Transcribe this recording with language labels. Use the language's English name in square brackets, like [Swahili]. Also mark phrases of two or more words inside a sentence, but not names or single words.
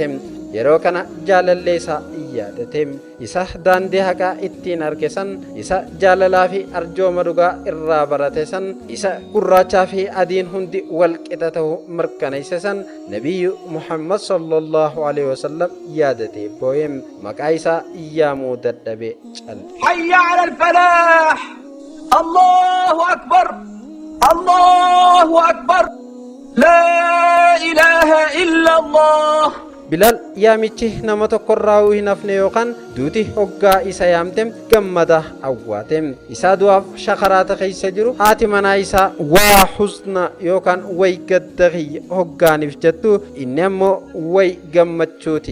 [Oromo] Yeroo kana jaalallee isaa yaadate. Isa daandii haqaa ittiin arge san, isa jaalalaa fi arjooma dhugaa irraa barate san, isa gurraachaa fi adiin hundi wal qixa ta'uu mirkaneesse san Nabiyyu Muhammad [Arabic] صلى الله عليه وسلم [Oromo] yaadate boo'e. Maqaa isaa yaamuu dadhabe calle. [Arabic] حي على الفلاح! الله أكبر! الله أكبر! لا إله إلا الله! [Oromo] Bilaal yaamichi nama tokkorraa hin hafne yookaan duuti hoggaa isa yaamte gammada awwaate. Isaa du'aaf shakaraata keessa jiru haati manaa isaa waa husna yookaan way gadda hoggaaniif jettu inni ammoo way gammachuuti.